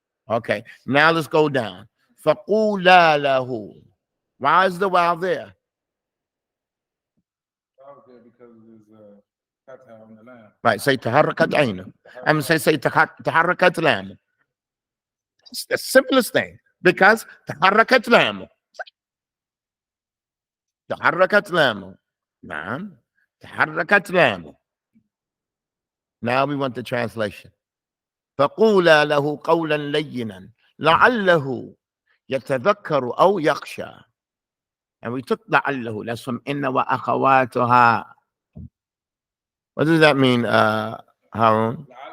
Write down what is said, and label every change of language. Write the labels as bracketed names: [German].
[English] Okay, now let's go down. [Arabic] فَقُولَا لَهُ. [English] Why is the wow there? Because there's a fatha on the lamb. Right, say [Arabic] تحركت عينه. [English] I'm going to say [Arabic] تحركت لامه. [English] It's the simplest thing. Because [Arabic] تحركت لامه. تحركت لامه. نعم. تحركت لامه. [English] Now we want the translation. [Arabic] فقولا له قولا لينا لعله يتذكر أو يخشى. [English] And we took لعله. That's from [Arabic] إن وأخواتها. [English] What does that mean, Harun?